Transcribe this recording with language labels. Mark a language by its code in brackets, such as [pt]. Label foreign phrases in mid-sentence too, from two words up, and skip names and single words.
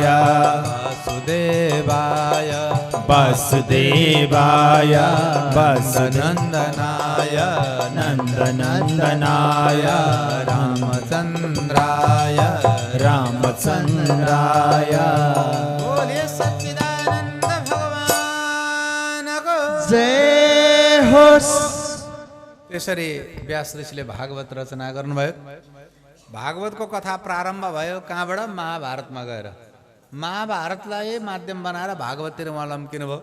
[sa] वासुदेवाय वासुदेवाय नन्दनाय नन्दनन्दनाय रामचन्द्राय रामचन्द्राय। [ne] बोले सच्चिदानन्द भगवानको जय होस्। त्यसरी व्यास ऋषिले भागवत रचना गर्नुभयो। भागवतको कथा प्रारम्भ भयो कहाँबाट? महाभारतमा गएर। महाभारतलाई माध्यम बनाएर भागवततिर उहाँ लम्किनुभयो।